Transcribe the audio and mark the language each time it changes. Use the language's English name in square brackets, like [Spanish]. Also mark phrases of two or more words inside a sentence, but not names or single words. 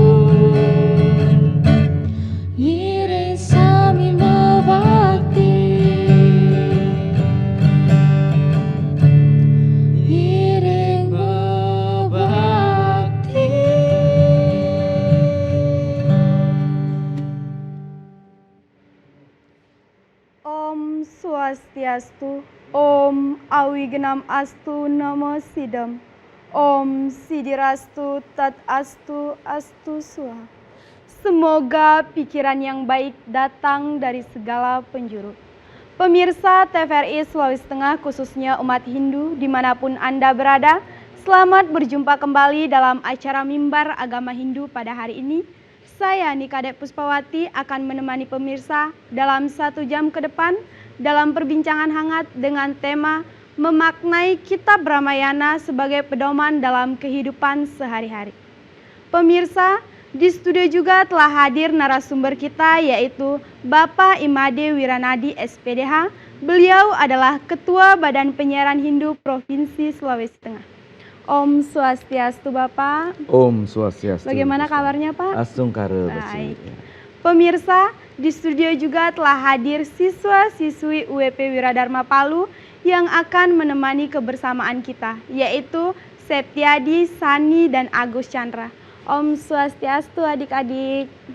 [Balinese] Ngiring sami mebakti, ngiring mebakti. [Sanskrit] Om Swastiastu, Om Awigenam Astu Namo Sidam. Om Sidirastu Tat Astu Astu Swaha. [Indonesian] Semoga pikiran yang baik datang dari segala penjuru. Pemirsa TVRI Sulawesi Tengah, khususnya umat Hindu dimanapun Anda berada, selamat berjumpa kembali dalam acara Mimbar Agama Hindu pada hari ini. Saya Nikade Puspawati akan menemani pemirsa dalam 1 jam ke depan dalam perbincangan hangat dengan tema memaknai Kitab Ramayana sebagai pedoman dalam kehidupan sehari-hari. Pemirsa, di studio juga telah hadir narasumber kita yaitu Bapak Imade Wiranadi SPDH. Beliau adalah Ketua Badan Penyiaran Hindu Provinsi Sulawesi Tengah. [Sanskrit] Om Swastiastu Bapak. Om Swastiastu. [Indonesian] Bagaimana kabarnya Pak? [Balinese] Asungkara. [Indonesian] Baik. Pemirsa, di studio juga telah hadir siswa-siswi UWP Wiradharma Palu yang akan menemani kebersamaan kita, yaitu Septiadi, Sani, dan Agus Chandra. [Sanskrit] Om Swastiastu adik-adik.